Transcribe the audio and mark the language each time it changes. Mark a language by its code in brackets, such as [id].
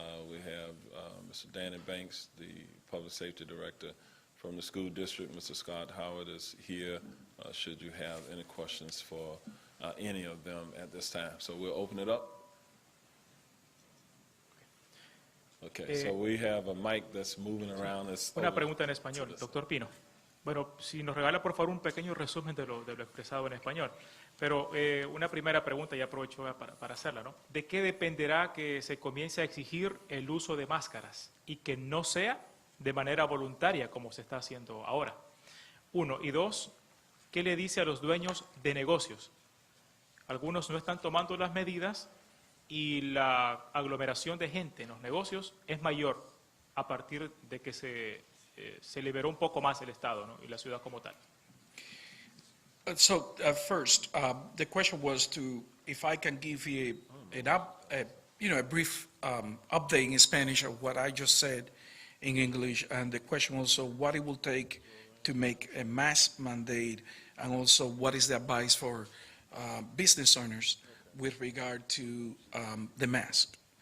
[en] We have Mr. Danny Banks, the Public Safety Director from the school district. Mr. Scott Howard is here, should you have any questions for any of them at this time. So we'll open it up. Okay, so we have a mic that's moving around. [es] Una pregunta en español, doctor Pino. Bueno, si nos regala por favor un pequeño resumen de lo expresado en español. Pero una primera pregunta, y aprovecho para hacerla, ¿no? ¿De qué dependerá que se comience a exigir el uso de máscaras y que no sea de manera voluntaria como se está haciendo ahora? Uno. Y dos, ¿qué le dice a los dueños de negocios? Algunos no están tomando las medidas y la aglomeración de gente en los negocios es mayor a partir de que se liberó un poco más el Estado, ¿no? Y la ciudad como tal. [en] First, the question was if I can give you a brief update in Spanish of what I just said in English, and the question also what it will take to make a mask mandate, and also what is the advice for business owners with regard to the mask.